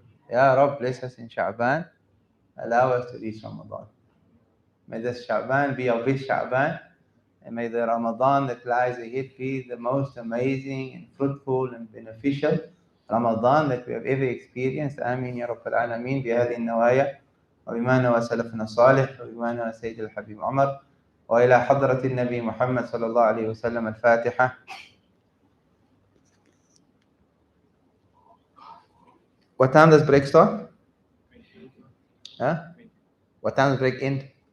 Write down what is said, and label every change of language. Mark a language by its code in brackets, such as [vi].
[en] Ya Rab, bless us in Shaban. Allow us to reach Ramadan. May this Shaban be a big Shaban. And may the Ramadan that lies ahead be the most amazing and fruitful and beneficial Ramadan that we have ever experienced. [ar] آمين يا رب العالمين بهذه النوايا وبما نوى سلفنا الصالح وبما نوى سيد الحبيب عمر وإلى حضرة النبي محمد صلى الله عليه وسلم الفاتحة. [en] What time does break start? Huh? What time does break end?